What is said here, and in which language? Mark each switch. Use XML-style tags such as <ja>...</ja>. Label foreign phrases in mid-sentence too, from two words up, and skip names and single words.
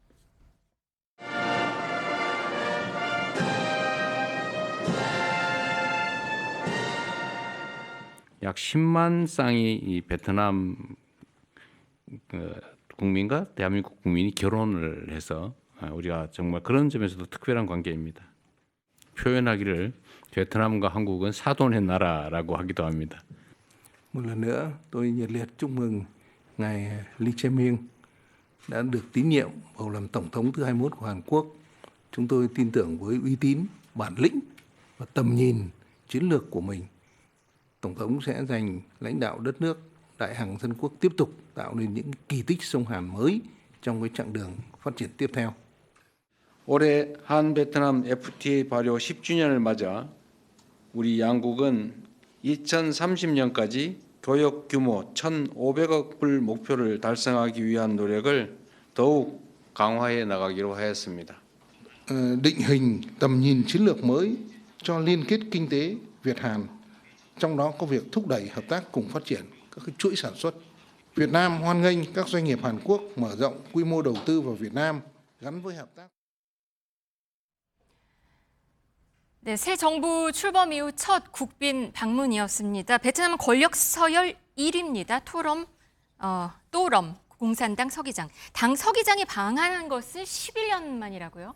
<ko>약 10만 쌍의 이 베트남 국민과 대한민국 국민이 결혼을 해서 우리가 정말 그런 점에서도 특별한 관계입니다. 표현하기를 베트남과 한국은 사돈의 나라라고 하기도 합니다.</ko> <vi>Một lần nữa, tôi nhiệt liệt chúc mừng ngài Lee Jae-myung đã được tín nhiệm bầu làm tổng thống thứ 21 của Hàn Quốc. Chúng tôi tin tưởng với uy tín, bản lĩnh và tầm nhìn chiến lược của mình, tổng thống sẽ giành lãnh đạo đất nước đại hằng dân quốc tiếp tục tạo nên những kỳ tích sông Hàn mới trong cái chặng đường phát triển tiếp theo.</vi> <ko>올해 한 베트남 FTA 발효 10주년을 맞아 우리 양국은 2030년까지 교역 규모 1,500억 불 목표를 달성하기 위한 노력을 더욱 강화해 나가기로 하였습니다.</ko> <vi>Định hình tầm nhìn chiến lược mới cho liên kết kinh tế Việt-Hàn, trong đó có việc thúc đẩy hợp tác cùng phát triển các cái chuỗi sản xuất. Việt Nam hoan nghênh các doanh nghiệp Hàn Quốc mở rộng quy mô đầu tư vào Việt Nam gắn với hợp tác.</vi> <ko>네, 새 정부 출범 이후 첫 국빈 방문이었습니다. 베트남 권력 서열 1위입니다. 또럼 공산당 서기장. 당 서기장이 방한한 것은 11년 만이라고요?</ko>